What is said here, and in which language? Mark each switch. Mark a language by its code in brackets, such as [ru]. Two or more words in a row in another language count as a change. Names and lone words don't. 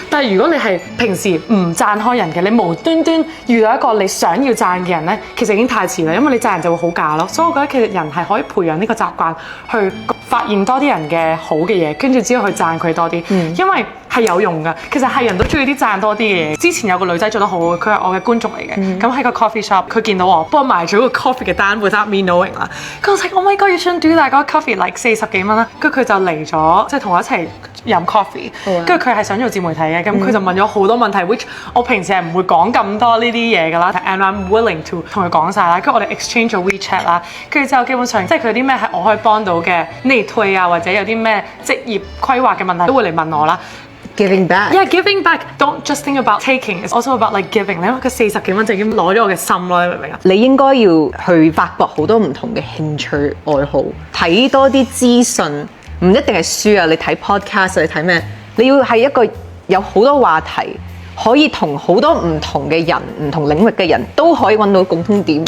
[yue] 但係如果你係平時唔讚開人嘅，你無端端遇到一個你想要讚嘅人呢，其實已經太遲啦，因為你讚人就會好假咯。所以我覺得其實人係可以培養呢個習慣，去發現多啲人嘅好嘅嘢，跟住之後去讚佢多啲，因為係有用㗎。其實係人都中意啲讚多啲嘅嘢。之前有個女仔做得好好，佢係我嘅觀眾嚟嘅。咁喺個 coffee shop， 佢見到我幫我買咗個 coffee 嘅單 [en] without me knowing [yue] 啦。佢話 [en] ：Oh my god， you shouldn't do that， [yue] 嗰個 coffee like 40幾蚊啦。跟住佢就嚟咗，即係同我一齊飲 coffee。跟住佢係想做自媒體嘅，咁佢就問咗好多問題，which 我平時係唔會講咁多呢啲嘢㗎啦。 [en] And I'm willing to [yue] 同佢講晒啦。跟住我哋 exchange 咗 WeChat 啦。跟住之後基本上即係佢有啲咩係我可以幫到嘅內推啊，或者有啲咩職業規劃嘅問題都會嚟問我啦。 [en] Giving back. Yeah, giving back. Don't just think about taking. It's also about like giving. [yue] 因為佢40幾蚊就已經攞咗我嘅心咯，你明唔明啊？你應該要去發掘好多唔同嘅興趣愛好，睇多啲資訊，唔一定係書啊。你睇 podcast， 你睇咩？你要係一個有好多話題，可以同好多唔同嘅人、唔同領域嘅人都可以揾到共通點。